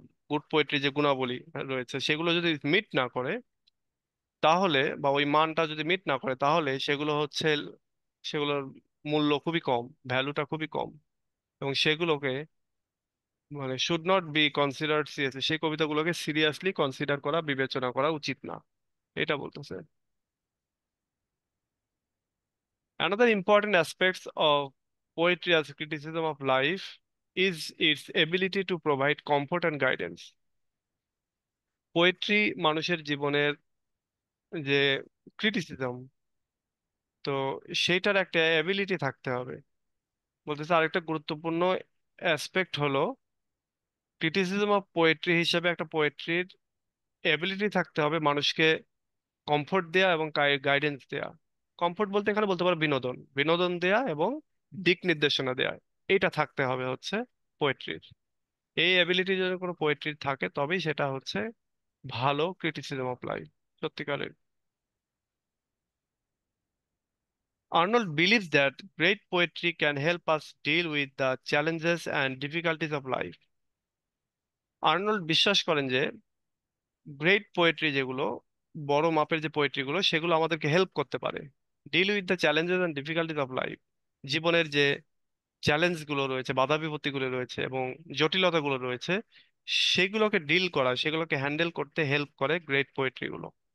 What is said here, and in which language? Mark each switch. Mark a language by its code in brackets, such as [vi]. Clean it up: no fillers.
[bn] Good poetry যে গুণাবলী রয়েছে সেগুলো যদি মিট না করে, তাহলে বা ওই মানটা যদি মিট না করে, তাহলে সেগুলো হচ্ছে সেগুলোর মূল্য খুবই কম, ভ্যালুটা খুবই কম, এবং সেগুলোকে মানে [en] should not be considered seriously, [bn] সেই কবিতাগুলোকে সিরিয়াসলি কনসিডার করা, বিবেচনা করা উচিত না, এটা বলতেছে। [en] Another important aspects of poetry as criticism of life is its ability to provide comfort and guidance. [bn] Poetry মানুষের জীবনের যে ক্রিটিসিজম, তো সেইটার একটা এবিলিটি থাকতে হবে। বলতেছে আরেকটা গুরুত্বপূর্ণ অ্যাসপেক্ট হলো ক্রিটিসিজম অফ পোয়েট্রি হিসেবে একটা পোয়েট্রির এবিলিটি থাকতে হবে মানুষকে কমফোর্ট দেয়া এবং গাইডেন্স দেয়া। কমফোর্ট বলতে এখানে বলতে পারো বিনোদন, বিনোদন দেয়া এবং দিক নির্দেশনা দেয়া, এইটা থাকতে হবে হচ্ছে পোয়েট্রির। এই অ্যাবিলিটি যদি কোনো পোয়েট্রির থাকে তবেই সেটা হচ্ছে ভালো ক্রিটিসিজম অফ লাইফ, সত্যিকারের। [en] Arnold believes that great poetry can help us deal with the challenges and difficulties of life. [bn] Arnold বিশ্বাস করেন যে গ্রেট পোয়েট্রি যেগুলো, বড় মাপের যে পোয়েট্রি গুলো, সেগুলো আমাদেরকে হেল্প করতে পারে [en] Deal with the challenges and difficulties of life. [bn] জীবনের যে চ্যালেঞ্জ গুলো রয়েছে, বাধা বিপত্তি গুলো রয়েছে এবং জটিলতা গুলো রয়েছে, সেগুলোকে ডিল করা, সেগুলোকে হ্যান্ডেল করতে হেল্প করে গ্রেট পোয়েট্রি গুলো।